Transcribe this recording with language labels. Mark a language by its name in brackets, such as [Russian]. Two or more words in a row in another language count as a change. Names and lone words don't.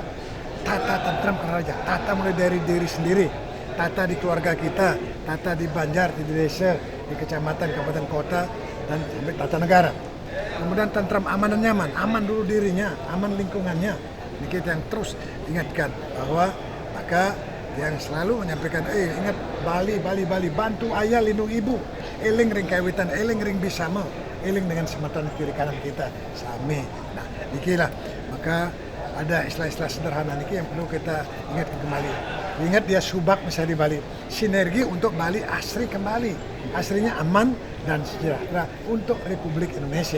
[Indonesian] Tata tentram raja, tata mulai dari diri sendiri, tata di keluarga kita, tata di Banjar, di desa, di kecamatan, kabupaten, kota, dan sampai tata negara. Kemudian tentram, aman dan nyaman, aman dulu dirinya, aman lingkungannya. Ini kita yang terus ingatkan bahwa maka yang selalu menyampaikan, ingat Bali, bantu ayah lindung ibu, [Balinese] eling ring kawitan, eling ring bisama, [Indonesian] eling dengan sematan kiri kanan kita, sami. Nah, ikilah, maka ada istilah-istilah sederhana ini yang perlu kita ingat kembali. Ingat dia subak misalnya di Bali, sinergi untuk Bali asri kembali, asrinya aman dan sejahtera untuk Republik Indonesia.